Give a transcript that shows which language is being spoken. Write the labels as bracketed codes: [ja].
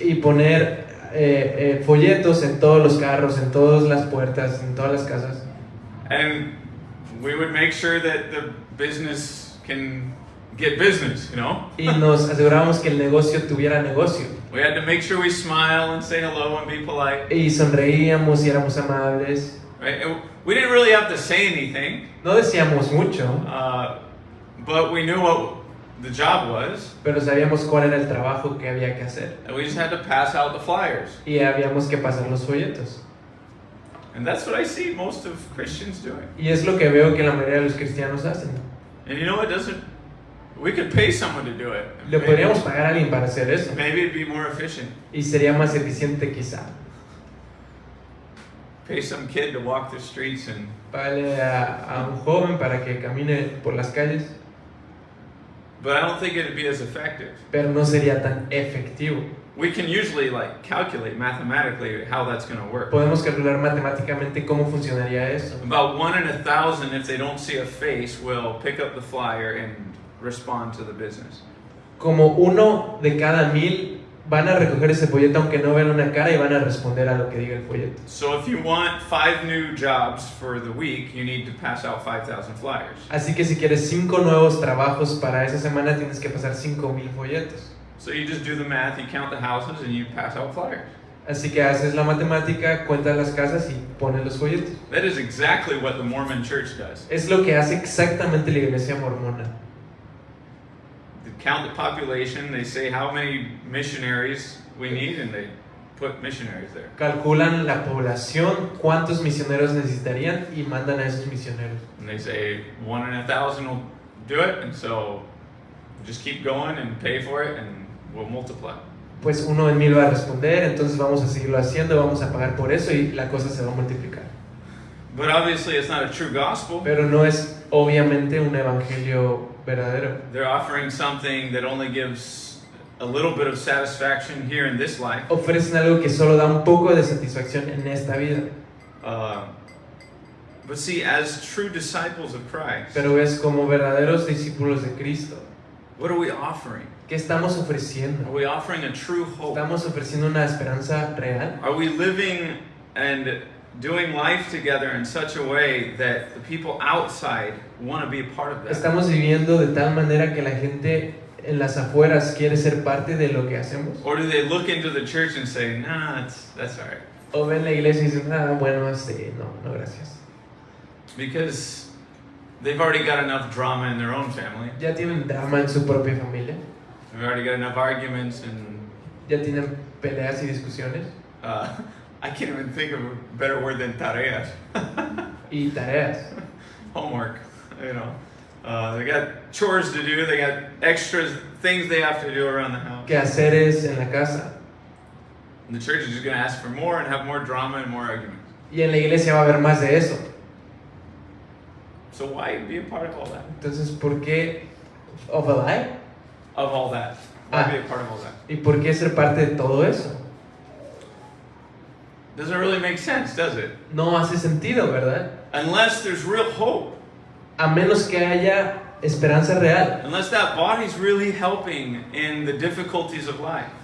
[es] y poner folletos en todos los carros, en todas las puertas, en todas las casas. [en] And we would make sure that the business can get business, you know? [es] Y nos asegurábamos que el negocio tuviera negocio. [en] We had to make sure we smile and say hello and be polite. [es] Y sonreíamos y éramos amables. [en] Right? And we didn't really have to say anything, [es] No decíamos mucho, [en] but we knew what the job was, [es] pero sabíamos cuál era el trabajo que había que hacer. [en] and we just had to pass out the flyers. [es] Y habíamos que pasar los folletos. [en] And that's what I see most of Christians doing. [es] Y es lo que veo que la mayoría de los cristianos hacen. [en] And you know, we could pay someone to do it. [es] Le podríamos pagar a alguien para hacer eso. [en] Maybe it'd be more efficient. [es] Y sería más eficiente quizá. [en] Pay some kid to walk the streets and [es] Págale a un joven para que camine por las calles, [en] but I don't think it'd be as effective. [es] pero no sería tan efectivo. [en] We can usually like calculate mathematically how that's going to work. [es] Podemos calcular matemáticamente cómo funcionaría eso. [en] About 1 in 1,000, if they don't see a face, will pick up the flyer and respond to the business. [es] Como 1 de cada 1000 van a recoger ese folleto aunque no vean una cara y van a responder a lo que diga el folleto. [en] So if you want 5 new jobs for the week, you need to pass out 5,000 flyers. [es] Así que si quieres 5 nuevos trabajos para esa semana tienes que pasar 5000 folletos. [en] So you just do the math, you count the houses, and you pass out flyers. [es] Así que haces la matemática, cuentas las casas y pones los folletos. [en] That is exactly what the Mormon Church does. [es] Es lo que hace exactamente la iglesia mormona. [en] They count the population, they say how many missionaries we need, and they put missionaries there. [es] Calculan la población, cuántos misioneros necesitarían y mandan a esos misioneros. [en] And they say 1 in 1,000 will do it, and so just keep going and pay for it, and we'll multiply. [es] Pues 1 en 1000 va a responder, entonces vamos a seguirlo haciendo, vamos a pagar por eso y la cosa se va a multiplicar. [en] But obviously, it's not a true gospel. [es] Pero no es obviamente un evangelio verdadero. [en] They're offering something that only gives a little bit of satisfaction here in this life. [es] Ofrecen algo que solo da un poco de satisfacción en esta vida. [en] But see, as true disciples of Christ, [es] Pero ves, como verdaderos discípulos de Cristo, [en] what are we offering? [es] ¿qué estamos [en] Are [es] ofreciendo? [en] we offering a true hope? [es] ¿Estamos ofreciendo una esperanza real? [en] Are we living and doing life together in such a way that the people outside want to be a part of that? [es] ¿Estamos viviendo de tal manera que la gente en las afueras quiere ser parte de lo que hacemos? [en] Or do they look into the church and say, nah, that's all right? [es] ¿O ven la iglesia y dicen, bueno, no, gracias? [en] Because they've already got enough drama in their own family. [es] Ya tienen drama en su propia familia, [en] They've already got enough arguments and [es] ya tienen peleas y discusiones [en] I can't even think of a better word than tareas. [es] y tareas. [en] Homework, you know. They got chores to do, they got extra things they have to do around the house. [es] Quehaceres en la casa. [en] And the church is just going to ask for more and have more drama and more arguments. [es] Y en la iglesia va a haber más de eso. [en] So why be a part of all that? [es] Entonces, ¿por qué [en] of a lie? Of all that. Why be a part of all that? [es] ¿Y por qué ser parte de todo eso? [en] Doesn't really make sense, does it? [es] No hace sentido, ¿verdad? [en] Unless there's real hope. [es] a menos que haya esperanza real, [en] unless that body's really helping in the difficulties of life.